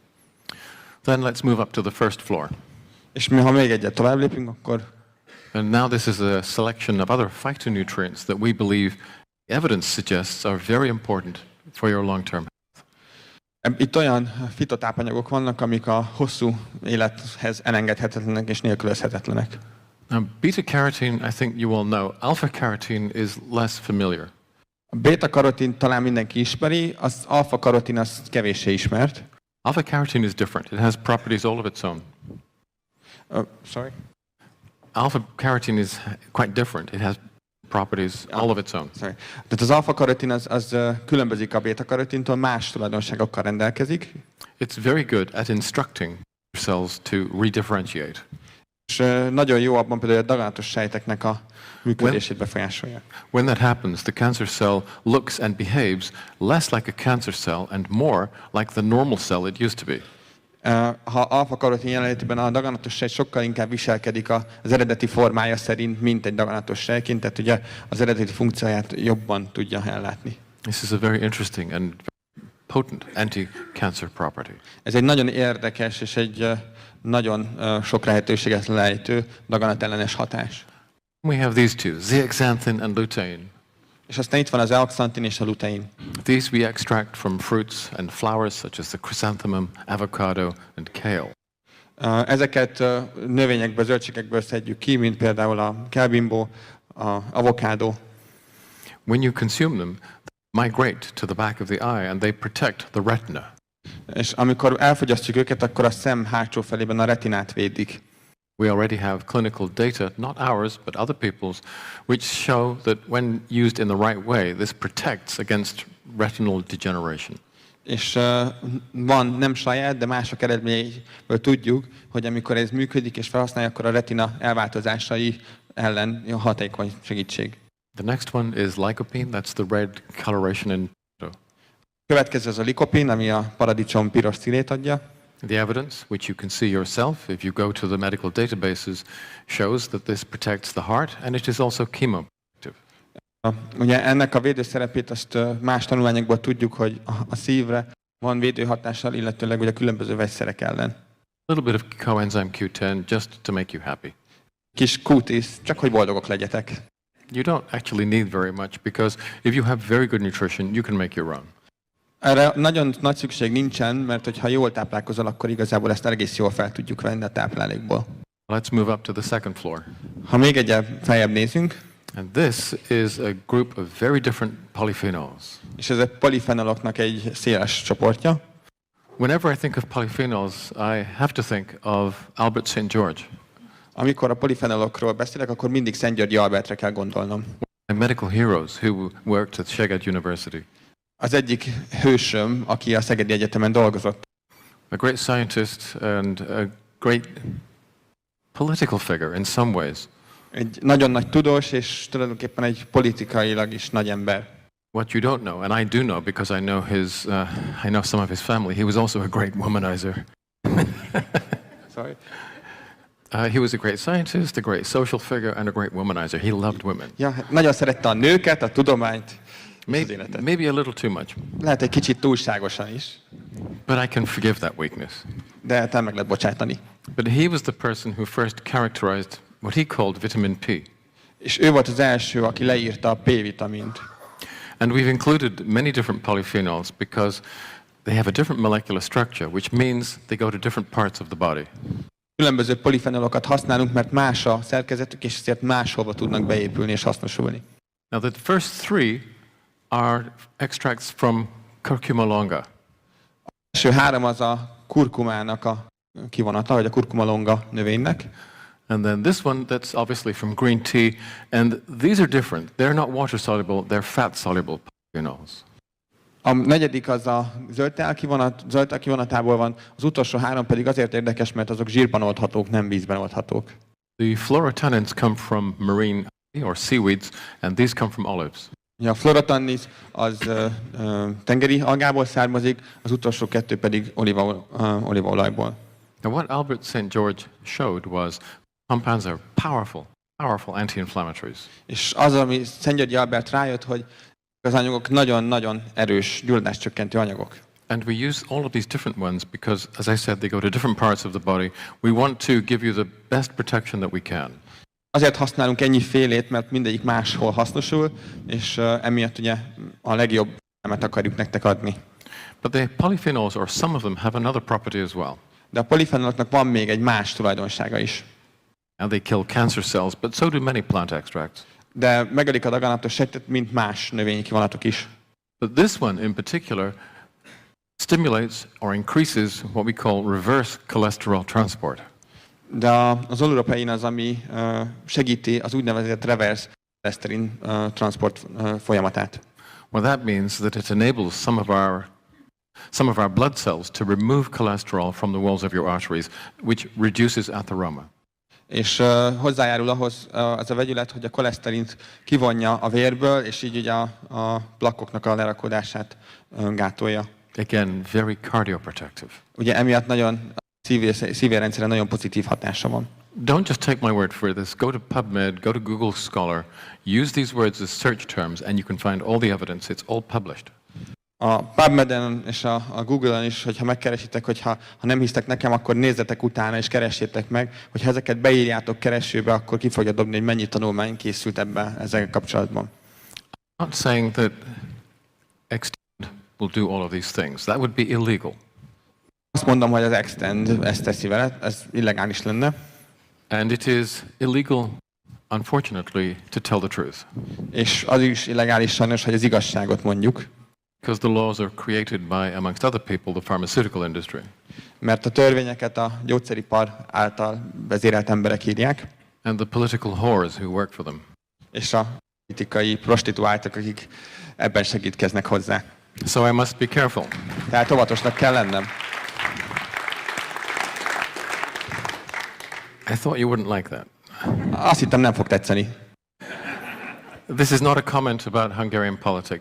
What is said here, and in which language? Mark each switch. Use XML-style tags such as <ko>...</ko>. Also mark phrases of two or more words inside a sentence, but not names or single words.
<en>Then let's move up to the first floor.</en> <hu>És mi, ha még egyet tovább lépünk, akkor</hu> <en>And now this is a selection of other phytonutrients that we believe evidence suggests are very important for your long-term health.</en> <hu>itt olyan fitotápanyagok vannak, amik a hosszú élethez elengedhetetlenek és nélkülözhetetlenek.</hu> <en>Now, beta-carotene, I think you all know. Alpha-carotene is less familiar.</en> <hu>A beta-karotin talán mindenki ismeri, az alfa-karotin az kevéssé ismert.</hu> <en>Alpha-carotene is different. It has properties all of its own. Sorry? Alpha-carotene is quite different. It has properties all of its own. Sorry.</en> <hu>Tehát az alfa-karotin az különbözik a beta-karotintól, más tulajdonságokkal rendelkezik.</hu> <en>It's very good at instructing cells to redifferentiate.</en> <hu>És nagyon jó abban például, hogy a daganatos sejteknek a működését befolyásolja.</hu> <en>When that happens, the cancer cell looks and behaves less like a cancer cell and more like the normal cell it used to be.</en> <hu>Ha alfa-karotin jelenlétében a daganatos sejt sokkal inkább viselkedik az eredeti formája szerint, mint egy daganatos sejtként, tehát ugye az eredeti funkcióját jobban tudja ellátni.</hu> <en>This is a very interesting and potent anti-cancer property.</en> <hu>Ez egy nagyon érdekes és egy nagyon sok lehetőséget lejtő daganatellenes hatás.</hu> <en>We have these two, zeaxanthin and lutein.</en> <hu>És aztán itt van az zeaxanthin és a lutein.</hu> <en>These we extract from fruits and flowers such as the chrysanthemum, avocado and kale.</en> <hu>Ezeket növényekből, zöldségekből szedjük ki, mint például a kelbimbó, a avokádó.</hu> <en>When you consume them, they migrate to the back of the eye and they protect the retina.</en> <hu>És amikor elfogyasztjuk őket, akkor a szem hátsó felében a retinát védik.</hu> <en>We already have clinical data, not ours, but other people's, which show that when used in the right way, this protects against retinal degeneration.</en> <hu>És van nem saját, de mások eredményeiből tudjuk, hogy amikor ez működik és felhasználja, akkor a retina elváltozásai ellen hatékony segítség.</hu> <en>The next one is lycopene, that's the red coloration in tomato.</en> <hu>Következő az a likopin, ami a paradicsom piros színét adja.</hu> <en>The evidence, which you can see yourself if you go to the medical databases, shows that this protects the heart and it is also chemoprotective.</en> <hu>Ugye ennek a védőszerepét azt más tanulmányokból tudjuk, hogy a szívre van védőhatással, illetőleg ugye a különböző vegyszerek ellen.</hu> <en>A little bit of coenzyme Q10 just to make you happy.</en> <hu>Kis Q10, csak hogy boldogok legyetek.</hu> <en>You don't actually need very much because if you have very good nutrition, you can make your own.</en> <hu>Erre nagyon nagy szükség nincsen, mert hogyha jól táplálkozol, akkor igazából ezt egész jól fel tudjuk venni a táplálékból.</hu> <en>Let's move up to the second floor.</en> <hu>Ha még egyel feljebb nézünk,</hu> <en>And this is a group of very different polyphenols.</en> <hu>és ez a polifenoloknak egy széles csoportja.</hu> <en>Whenever I think of polyphenols, I have to think of Albert St. George.</en> <hu>Amikor a polifenolokról beszélek, akkor mindig Szent Györgyi Albertre kell gondolnom.</hu> <en>My medical heroes who worked at Szeged University.</en> <hu>Az egyik hősöm, aki a Szegedi Egyetemen dolgozott.</hu> <en>A great scientist and a great political figure in some ways.</en> <hu>Egy nagyon nagy tudós, és tulajdonképpen egy politikailag is nagy ember.</hu> <en>What you don't know, and I do know because I know some of his family. He was also a great womanizer. Sorry. He was a great scientist, a great social figure, and a great womanizer. He loved women.</en> <hu>Ja, hát nagyon szerette a nőket, a tudományt, és az életet.</hu> <en>Maybe a little too much.</en> <hu>Lehet egy kicsit túlságosan is,</hu> <en>But I can forgive that weakness.</en> <hu>de te meg lehet bocsátani.</hu> <en>But he was the person who first characterized what he called vitamin P.</en> <hu>És ő volt az első, aki leírta a P-vitamint.</hu> <en>And we've included many different polyphenols because they have a different molecular structure, which means they go to different parts of the body.</en> <hu>Különböző polifenolokat használunk, mert más a szerkezetük, és ezért máshova tudnak beépülni és hasznosulni.</hu> <en>Now, the first three are extracts from curcuma longa.</en> <hu>Az első három az a kurkumának a kivonata, vagy a kurkuma longa növénynek.</hu> <en>And then this one, that's obviously from green tea. And these are different. They're not water soluble, they're fat soluble polyphenols.</en> <hu>A negyedik az a zöldtel kivonatából van, az utolsó három pedig azért érdekes, mert azok zsírban oldhatók, nem vízben oldhatók.</hu> <en>The fluorotannins come from marine or seaweeds, and these come from olives.</en> <hu>A fluorotannis az tengeri algából származik, az utolsó kettő pedig olívaolajból.</hu> <en>Now, what Albert St. George showed was compounds are powerful anti-inflammatories.</en> <hu>És az, ami Szent Györgyi Albert rájött, hogy az anyagok nagyon-nagyon erős gyulladáscsökkentő anyagok.</hu> <en>And we use all of these different ones because, as I said, they go to different parts of the body. We want to give you the best protection that we can.</en> <hu>Azért használunk ennyi félét, mert mindegyik máshol hasznosul, és emiatt ugye a legjobb elemet akarjuk nektek adni.</hu> <en>But the polyphenols, or some of them, have another property as well.</en> <hu>De a polifenoloknak van még egy más tulajdonsága is.</hu> <en>And they kill cancer cells, but so do many plant extracts.</en> <hu>De megölik a daganatos sejtet, mint más növényi kivonatok is.</hu> <en>But this one in particular stimulates or increases what we call reverse cholesterol transport.</en> <hu>De az oleuropein az, ami segíti az úgynevezett reverse cholesterin transport folyamatát.</hu> <en>Well, that means that it enables some of our blood cells to remove cholesterol from the walls of your arteries, which reduces atheroma.</en> <hu>És hozzájárul ahhoz az a vegyület, hogy a koleszterint kivonja a vérből, és így ugye a plakoknak a lerakódását gátolja.</hu> <en>Again, very cardioprotective.</en> <hu>Ugye emiatt nagyon szívérrendszerre nagyon pozitív hatása van.</hu> <en>Don't just take my word for this. Go to PubMed, go to Google Scholar, use these words as search terms, and you can find all the evidence. It's all published.</en> <hu>A PubMed-en és a Google-on is, hogyha megkeresitek, hogyha nem hisztek nekem, akkor nézzetek utána és keressétek meg, hogyha ezeket beírjátok keresőbe, akkor ki fogja dobni, hogy mennyi tanulmány készült ezzel kapcsolatban.</hu> <en>I'm not saying that Extend will do all of these things. That would be illegal.</en> <hu>Azt mondom, hogy az Extend ezt teszi vele, ez illegális lenne.</hu> <en>And it is illegal, unfortunately, to tell the truth.</en> <hu>És az is illegális sajnos, hogy az igazságot mondjuk.</hu> <en>Because the laws are created by, amongst other people, the pharmaceutical industry.</en> <hu>Mert a törvényeket a gyógyszeripar által vezérelt emberek írják.</hu> <en>And the political whores who work for them.</en> <hu>És a politikai prostituáltak, akik ebben segítkeznek hozzá.</hu> <en>So I must be careful.</en> <hu>Tehát óvatosnak kell lennem.</hu> <en>I thought you wouldn't like that.</en> <hu>Azt hittem, nem fog tetszeni.</hu> <en>This is not a comment about Hungarian politics.</en>